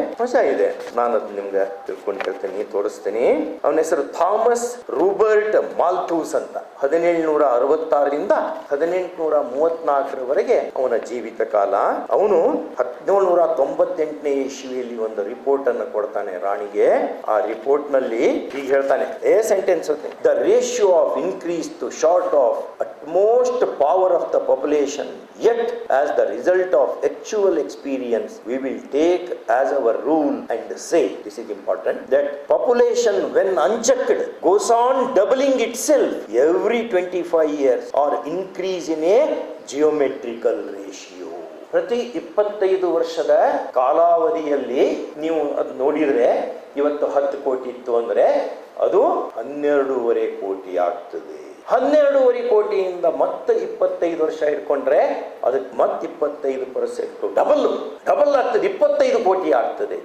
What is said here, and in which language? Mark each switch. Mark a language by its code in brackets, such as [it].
[kn] ಮಜಾ ಇದೆ, ನಾನು ಅದು ನಿಮ್ಗೆ ತಿಳ್ಕೊಂಡು ಹೇಳ್ತೀನಿ, ತೋರಿಸ್ತೀನಿ. ಅವನ ಹೆಸರು ಥಾಮಸ್ ರೂಬರ್ಟ್ ಮಾಲ್ಥೂಸ್ ಅಂತ. 1766ರಿಂದ 1834ರವರೆಗೆ ಅವನ ಜೀವಿತ ಕಾಲ. ಅವನು 1798ನೇ ಇಸ್ವಿಯಲ್ಲಿ ಒಂದು ರಿಪೋರ್ಟ್ ಅನ್ನು ಕೊಡ್ತಾನೆ ರಾಣಿಗೆ. ಆ ರಿಪೋರ್ಟ್ ನಲ್ಲಿ ಹೀಗೆ ಹೇಳ್ತಾನೆ, [en] Sentence, the ratio of increase to short of utmost power of the population, yet as the result of actual experience we will take as our rule and say, this is important, that population when unchecked goes on doubling itself every 25 years or increase in a geometrical ratio. [kn] ಪ್ರತಿ 25 ವರ್ಷದ ಕಾಲಾವಧಿಯಲ್ಲಿ ನೀವು ಅದು ನೋಡಿದ್ರೆ, ಇವತ್ತು 10 ಕೋಟಿ ಇತ್ತು ಅಂದ್ರೆ ಅದು 12.5 ಕೋಟಿ ಆಗ್ತದೆ. 12.5 ಕೋಟಿಯಿಂದ ಮತ್ತೆ 25 ವರ್ಷ ಇಟ್ಕೊಂಡ್ರೆ ಅದಕ್ಕೆ ಮತ್ತೆ 25% ಡಬಲ್ ಆಗ್ತದೆ, 25 ಕೋಟಿ ಆಗ್ತದೆ.